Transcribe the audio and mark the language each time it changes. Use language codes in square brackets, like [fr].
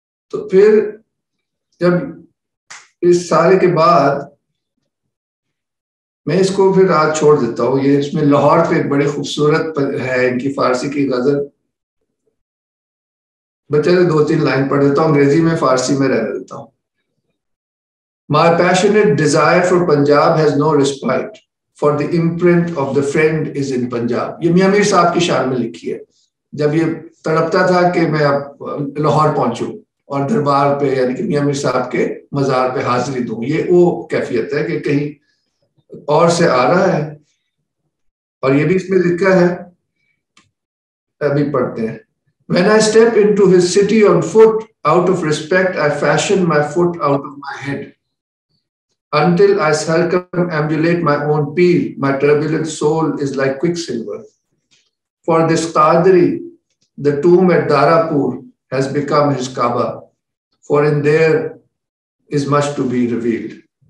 [ur] تو پھر جب اس سارے کے بعد میں اس کو پھر آج چھوڑ دیتا ہوں. یہ اس میں لاہور پہ ایک بڑی خوبصورت ہے ان کی فارسی کی غزل, بچے 2-3 لائن پڑھ دیتا ہوں, انگریزی میں فارسی میں رہنے دیتا ہوں. [en] My passionate desire for Punjab has no respite, for the imprint of the friend is in Punjab. [ur] یہ میاں میر صاحب کی شان میں لکھی ہے. جب یہ تڑپتا تھا کہ میں اب لاہور پہنچوں اور دربار پہ یعنی کہ میاں میر صاحب کے مزار پہ حاضری دوں, یہ وہ کیفیت ہے کہ کہیں اور سے آ رہا ہے. اور یہ بھی اس میں لکھا ہے, ابھی پڑھتے ہیں. [en] When I step into his city on foot, out of respect, I fashion my foot out of my head. Until I circumambulate my own peel, my turbulent soul is like quicksilver. For this Qadri, the tomb at Darapur has become his Kaaba, for in there is much to be revealed.